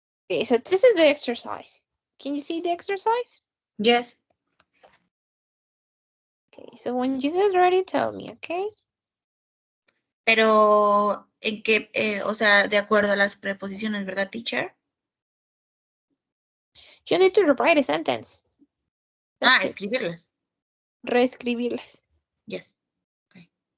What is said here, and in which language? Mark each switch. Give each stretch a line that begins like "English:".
English: Okay, so this is the exercise. Can you see the exercise? Yes. Okay, so when you get ready, tell me, okay?
Spanish: Pero, ¿en qué? O sea, de acuerdo a las preposiciones, ¿verdad, teacher?
English: You need to rewrite a sentence. That's it.
Spanish: Escribirlas. Reescribirlas.
English: Yes. Okay.